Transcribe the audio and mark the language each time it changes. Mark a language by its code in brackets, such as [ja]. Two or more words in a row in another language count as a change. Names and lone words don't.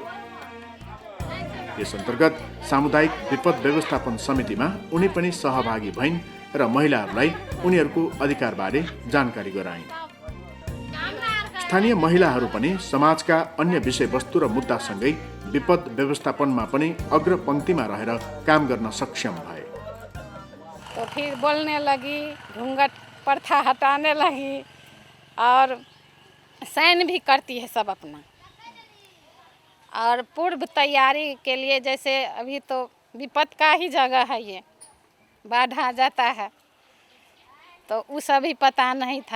[ne] यस अन्तर्गत सामुदायिक विपद व्यवस्थापन समितिमा उनी पनि सहभागी भइन् र महिलाहरूलाई उनीहरूको अधिकारबारे जानकारी गराइन्। स्थानीय महिलाहरू पनि समाजका अन्य विषयवस्तु र मुद्दासँगै विपद व्यवस्थापनमा पनि अग्रपङ्क्तिमा रहेर काम गर्न सक्षम भए। [hi] तो फिर बोलने लगी, घूंघट प्रथा हटाने लगी और सहन भी करती है सब अपना। और पूर्व तैयारी के लिए जैसे अभी तो विपद का ही जगह है, ये बाढ़ आ जाता है तो उस अभी पता नहीं था।